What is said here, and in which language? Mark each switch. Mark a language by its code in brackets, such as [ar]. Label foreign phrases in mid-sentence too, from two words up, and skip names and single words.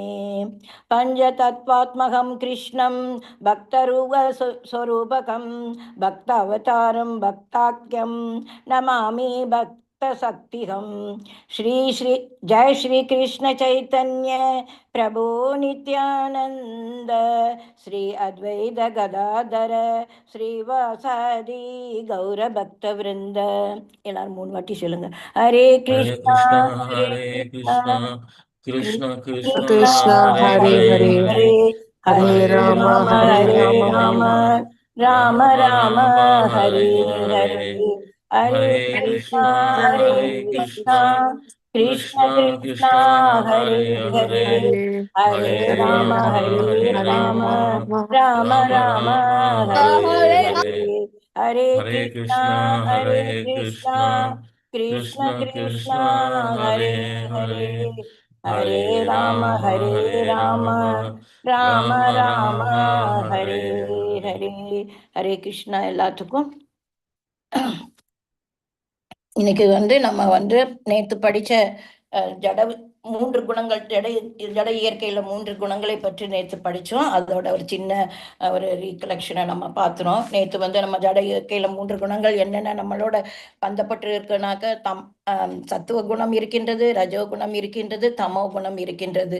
[sa] पंचतत्त्वात्मकं कृष्णं भक्तरूप स्वरूपकं भक्तावतारं भक्ताख्यं नमामि भक्तशक्तिहं। श्री जय श्री कृष्ण चैतन्य प्रभु नित्यानंद श्री अद्वैत गदाधर श्रीवासादि गौर भक्त वृंद। [ta] எல்லாரும் 3 வாட்டி சொல்லுங்க. [sa] हरे कृष्णा हरे कृष्णा कृष्ण कृष्ण कृष्ण हरे हरे हरे हरे हरे हरे राम राम हरे राम राम राम हरे हरे। हरे कृष्णा हरे कृष्णा कृष्ण कृष्णा हरे हरे हरे राम राम राम हरे हरे। हरे कृष्णा कृष्ण कृष्ण हरे हरे हरे राम राम राम हरे हरे। हरे कृष्णा எல்லாத்துக்கும். [ta] இன்னைக்கு வந்து நம்ம வந்து நேற்று படிச்ச ஜட 3 குணங்கள், ஜட இயற்கையில 3 குணங்களை பற்றி நேற்று படிச்சோம். அதோட ஒரு சின்ன ஒரு ரீகலெக்ஷனை நம்ம பார்த்துறோம். நேற்று வந்து நம்ம ஜட இயற்கையில 3 குணங்கள் என்னென்ன நம்மளோட பந்தப்பட்டு இருக்குனாக்க சத்துவ குணம் இருக்கின்றது, ரஜோ குணம் இருக்கின்றது, தமோ குணம் இருக்கின்றது.